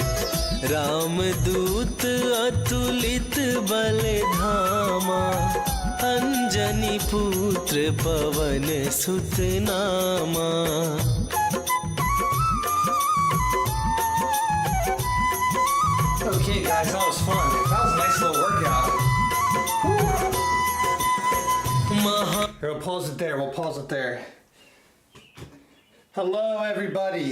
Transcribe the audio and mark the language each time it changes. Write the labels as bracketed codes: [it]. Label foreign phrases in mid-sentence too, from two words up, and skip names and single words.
[awa] रामदूत अतुलित बल धामा, अंजनी पुत्र पवन सुत नामा। [en] Okay guys, that was fun. That was a nice little workout. Here, we'll pause it there. We'll pause it there. Hello, everybody.